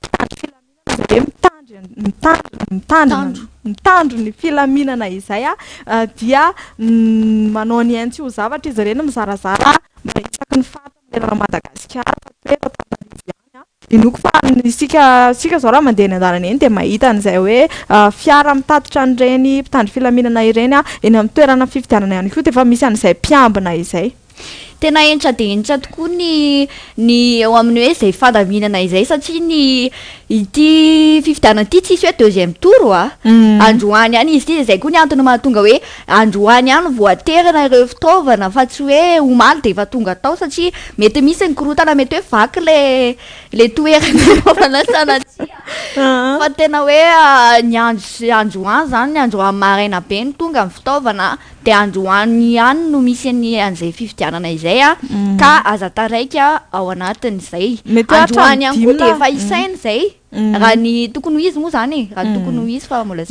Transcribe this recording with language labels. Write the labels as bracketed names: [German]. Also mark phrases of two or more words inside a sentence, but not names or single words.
[Malagasy] mitandro ny filaminana izay dia manao ny ainy tsy ho zavatra izy ireny mizarazara mba isaky ny fata manerana Madagasikara inoko fa sika zao raha mandeha ny an-dalana eny de mahita an'izay hoe fiara mitatitra an'ireny mpitandro filaminana ireny eny amin'ny toerana fifidianana ihany koa de efa misy an'izay mpiambina izay. Tena entra de entra tokoa ny eo amin'ny hoe izay fandaminana izay satria ny ity fifidianana ity tsisy hoe [French] deuxième tour [Malagasy] androany ihany izy ity izay koa ny antony mahatonga hoe androany ihany voaterana ireo fitaovana fa tsy hoe omaly de efa tonga tao satria mety misy ny korotana mety hoe vaky le toerana fanaovana sanatria fa tena hoe ny androany zany ny androany maraina be ny tonga amin'ny fitaovana de androany ihany no misy an'izay fifidianana izay ka aza taraika ao anatin'izay androany ihany koa de efa isainy izay raha ny tokony ho izy moa zany raha tokony ho izy fa mbola